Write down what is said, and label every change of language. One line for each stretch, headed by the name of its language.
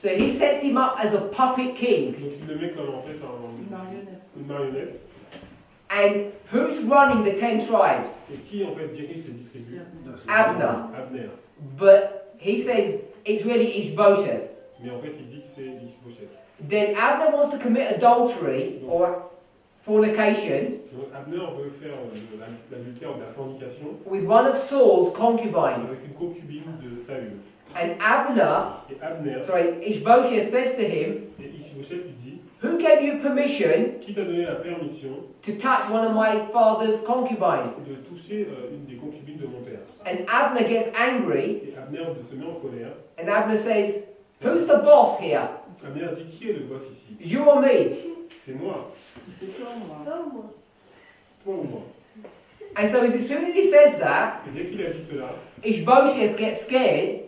English: So he sets him up as a puppet king.
French: Donc il le met comme en fait une marionnette.
English: And who's running the 10 tribes?
French: Et qui en fait dirige les distribue?
English: Abner.
French: Abner.
English: But he says it's really Ishbosheth.
French: Mais en fait il dit que c'est Ishbosheth.
English: Then Abner wants to commit adultery or fornication
French: Donc Abner veut faire l'adultère ou de la fornication
English: with one of Saul's concubines.
French: avec une concubine de Saül.
English: And Abner,
French: Et Abner,
English: Ishbosheth says to him,
French: et Ishbosheth lui dit,
English: "Who gave you permission
French: qui t'a donné la permission
English: to touch one of my father's concubines?"
French: de toucher une des concubines de mon père?
English: And Abner gets angry,
French: Et Abner se met en colère.
English: and Abner says, "Who's the boss here?
French: Abner dit, qui est le boss ici?
English: You or me?"
French: C'est moi. Toi ou moi?
English: And so as soon as he says that,
French: Et dès qu'il a dit cela,
English: Ishbosheth gets scared